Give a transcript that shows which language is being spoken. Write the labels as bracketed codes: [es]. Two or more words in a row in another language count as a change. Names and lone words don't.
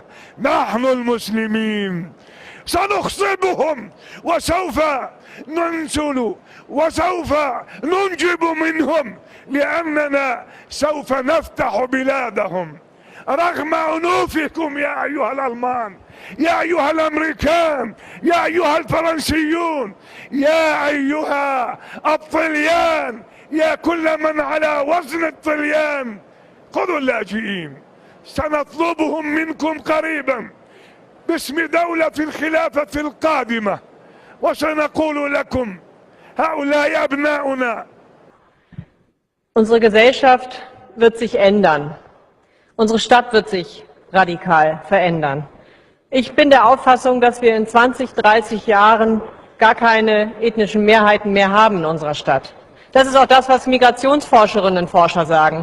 [ar] نحن المسلمين سنخصبهم وسوف ننسل وسوف ننجب منهم لأننا سوف نفتح بلادهم رغم عنوفكم يا أيها الألمان، يا أيها الأمريكان، يا أيها الفرنسيون، يا أيها الطليان، يا كل من على وزن الطليان. خذوا اللاجئين، سنطلبهم منكم قريبا باسم دولة الخلافة القادمة وسنقول لكم هؤلاء أبناؤنا. [de] Unsere Gesellschaft wird sich ändern. Unsere Stadt wird sich radikal verändern. Ich bin der Auffassung, dass wir in 20, 30 Jahren gar keine ethnischen Mehrheiten mehr haben in unserer Stadt. Das ist auch das, was Migrationsforscherinnen und Forscher sagen.